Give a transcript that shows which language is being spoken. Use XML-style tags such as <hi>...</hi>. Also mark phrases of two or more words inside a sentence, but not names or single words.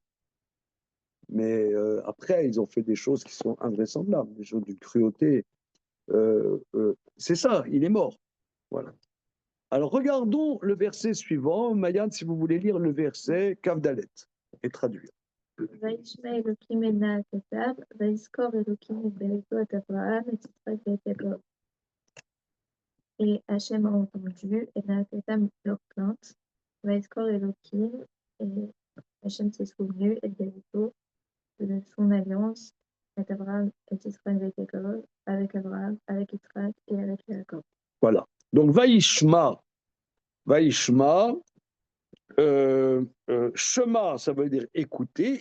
<fr>Mais après, ils ont fait des choses qui sont invraisemblables, des choses d'une cruauté. C'est ça, il est mort. Voilà. Alors, regardons le verset suivant. Mayan, si vous voulez lire le verset Kavdalet et traduire.</fr> <he>וישמע אלוקים אל נער כתב, ויזכור אלוקים את בריתו את אברהם, את יצחק ואת יעקב.</he> <fr>Et Hachem a entendu, et Naaketam leur plainte,</fr> <he>ויזכור אלוקים,</he> <fr>et Hachem s'est souvenu, et Berito, de son alliance, avec Abraham, et Israël avec Jacob, avec Abraham, avec Israël et avec Jacob. Voilà. Donc, Vaishma, Shema, ça veut dire écouter.</fr>